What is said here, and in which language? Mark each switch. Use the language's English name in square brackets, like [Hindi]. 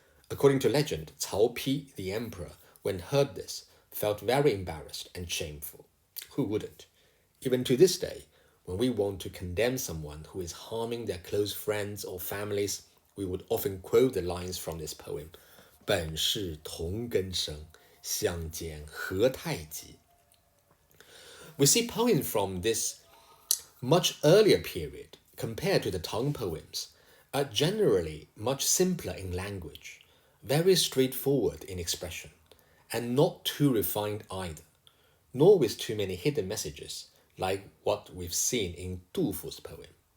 [English] According to legend, Cao Pi, the emperor, when heard this, felt very embarrassed and shameful. Who wouldn't? Even to this day, when we want to condemn someone who is harming their close friends or families, we would often quote the lines from this poem. [Chinese] 本是同根生，相煎何太急. [English] We see poems from this much earlier period, compared to the Tang poems, are generally much simpler in language, very straightforward in expression, and not too refined either, nor with too many hidden messages, like what we've seen in Du Fu's poem.